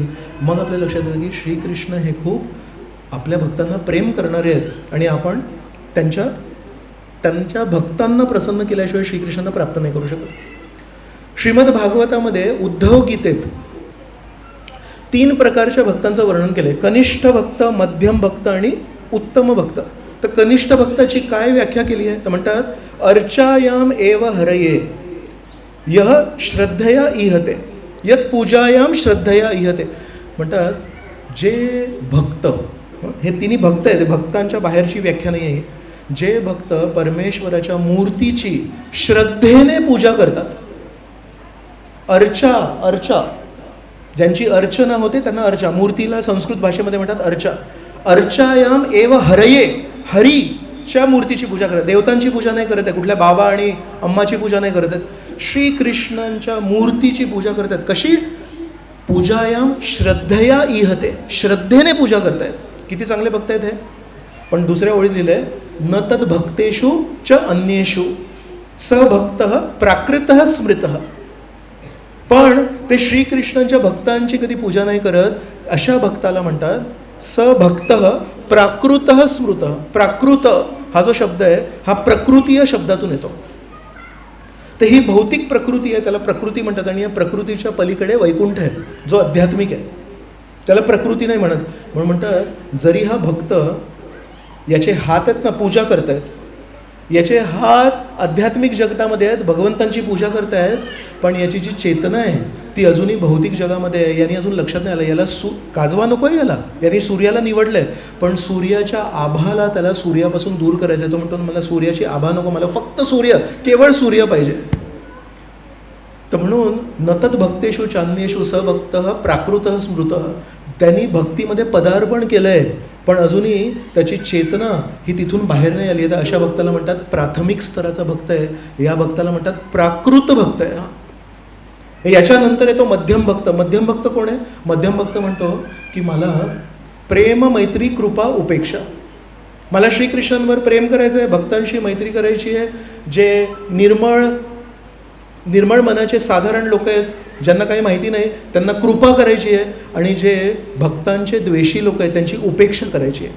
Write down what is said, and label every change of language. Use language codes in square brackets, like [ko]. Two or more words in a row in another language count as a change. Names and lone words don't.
[mr] मग आपल्या लक्षात येतं की श्रीकृष्ण हे खूप आपल्या भक्तांना प्रेम करणारे आहेत आणि आपण त्यांच्या भक्तांना प्रसन्न केल्याशिवाय श्रीकृष्णांना प्राप्त नाही करू शकत. श्रीमद भागवतामध्ये उद्धव गीतेत 3 प्रकारच्या भक्तांचं वर्णन केलं आहे. कनिष्ठ भक्त, मध्यम भक्त आणि उत्तम भक्त. तर कनिष्ठ भक्ताची काय व्याख्या केली आहे? तर म्हणतात [sa] अर्चायाम एव हरये यह श्रद्धया इहते यत पूजायाम श्रद्धया इहते. [mr] म्हणतात जे भक्त, हे 3 भक्त आहेत, भक्तांच्या बाहेरची व्याख्या नाही आहे. जे भक्त परमेश्वराच्या मूर्तीची श्रद्धेने पूजा करतात, अर्चा ज्यांची अर्चना होते त्यांना अर्चा, मूर्तीला संस्कृत भाषेमध्ये म्हणतात अर्चा. [sa] अर्चायाम एव हरये, [mr] हरीच्या मूर्तीची पूजा करतात. देवतांची पूजा नाही करत आहे, कुठल्या बाबा आणि अम्माची पूजा नाही करत आहेत, श्रीकृष्णांच्या मूर्तीची पूजा करतात. कशी? [sa] पूजायाम श्रद्धया इहते, [mr] श्रद्धेने पूजा करतायत. किती चांगले भक्त आहेत हे. पण दुसऱ्या ओळीत लिहिलंय [sa] न तद भक्तेषु च अन्येषु स भक्तः प्राकृतः स्मृतः. [mr] पण ते श्रीकृष्णांच्या भक्तांची कधी पूजा नाही करत, अशा भक्ताला म्हणतात [sa] सभक्तः प्राकृतः स्मृतः. [mr] प्राकृत हा जो शब्द आहे हा प्रकृती या शब्दातून येतो. तर ही भौतिक प्रकृती आहे, त्याला प्रकृती म्हणतात. आणि या प्रकृतीच्या पलीकडे वैकुंठ आहे जो आध्यात्मिक आहे, त्याला प्रकृती नाही म्हणत. म्हणून म्हणतात जरी हा भक्त याचे हात आहेत ना पूजा करतायत, याचे हात आध्यात्मिक जगतामध्ये आहेत, भगवंतांची पूजा करतायत, पण याची जी चेतना आहे ती अजूनही भौतिक जगामध्ये आहे. यांनी अजून लक्षात नाही आलं, याला काजवा नको आहे, यांनी सूर्याला निवडलं आहे, पण सूर्याच्या आभाला त्याला सूर्यापासून दूर करायचं आहे. तो म्हणतो मला सूर्याची आभा नको, मला फक्त सूर्य, केवळ सूर्य पाहिजे. तर म्हणून [sa] नतत भक्तेषु चान्येषु सभक्त प्राकृत स्मृत, [mr] त्यांनी भक्तीमध्ये पदार्पण केलं आहे, पण अजूनही त्याची चेतना ही तिथून बाहेर नाही आली आहे. तर अशा भक्ताला म्हणतात प्राथमिक स्तराचा भक्त आहे. या भक्ताला म्हणतात प्राकृत भक्त आहे. याच्यानंतर येतो मध्यम भक्त. मध्यम भक्त कोण आहे? मध्यम भक्त म्हणतो की मला प्रेम, मैत्री, कृपा, उपेक्षा, मला श्रीकृष्णांवर प्रेम करायचं आहे, भक्तांशी मैत्री करायची आहे, जे निर्मळ मनाचे साधारण लोक आहेत, ज्यांना काही माहिती नाही, त्यांना कृपा करायची आहे, आणि जे भक्तांचे द्वेषी लोक आहेत त्यांची उपेक्षा करायची आहे.